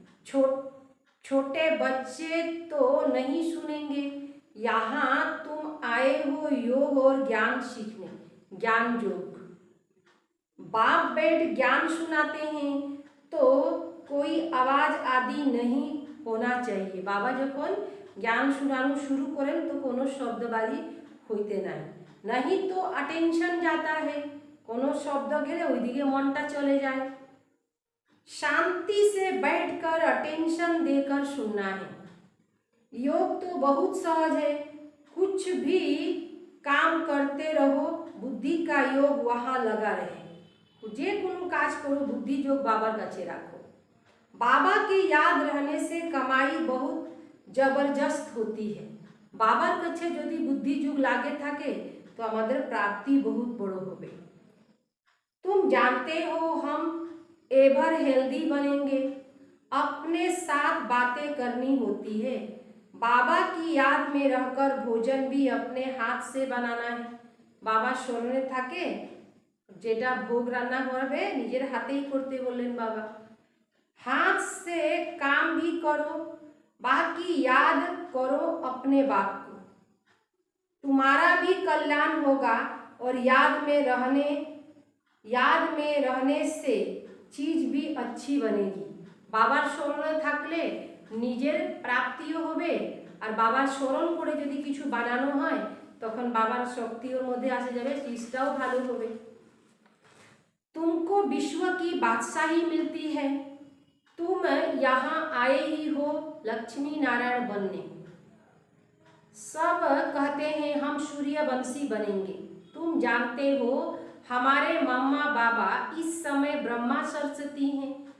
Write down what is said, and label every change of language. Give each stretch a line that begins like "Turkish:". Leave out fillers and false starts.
Hindi: छोटे बच्चे तो नहीं सुनेंगे। यहाँ तुम आए हो योग और ज्ञान सीखने, ज्ञान योग। बाप बैठ ज्ञान सुनाते हैं तो कोई आवाज आदि नहीं होना चाहिए।
Bangla: बाबा যখন জ্ঞান শোনানো শুরু করেন তো কোনো শব্দবাজি হইতে নাই,
Hindi: नहीं तो अटेंशन जाता है,
Bangla: কোনো শব্দ গেলে ওইদিকে মনটা চলে যায়।
Hindi: शांति से बैठकर अटेंशन देकर सुनना है। योग तो बहुत सहज है, कुछ भी काम करते रहो, बुद्धि का योग वहाँ लगा रहे।
Bangla: যে কোনো কাজ করো, বুদ্ধি যোগ বাবার কাছে রাখো।
Hindi: बाबा की याद रहने से कमाई बहुत जबरदस्त होती है।
Bangla: बाबार কাছে যদি বুদ্ধি যোগ লাগে থাকে तो আমাদের प्राप्ति बहुत बड़ो होबे।
Hindi: तुम जानते हो हम एवर हेल्दी बनेंगे, अपने साथ बातें करनी होती है। बाबा की याद में रहकर भोजन भी अपने हाथ से बनाना है।
Bangla: बाबा স্মরণে থাকে যেটা ভোগ রান্না করবে নিজের হাতেই করতে বললেন বাবা।
Hindi: हाथ से काम भी करो, बाकी याद करो अपने बाप को, तुम्हारा भी कल्याण होगा और याद में रहने से चीज भी अच्छी बनेगी।
Bangla: बाबार স্মরণে থাকলে নিজের প্রাপ্তিও হবে, আর বাবার স্মরণ করে যদি কিছু বানানো হয় তখন বাবার শক্তির মধ্যে আসে যাবে, চিজটাও ভালো হবে।
Hindi: तुमको विश्व की बादशाही मिलती है, तुम यहाँ आए ही हो लक्ष्मी नारायण बनने। सब कहते हैं हम सूर्यवंशी बनेंगे। तुम जानते हो हमारे मम्मा बाबा इस समय ब्रह्मा सरस्वती हैं।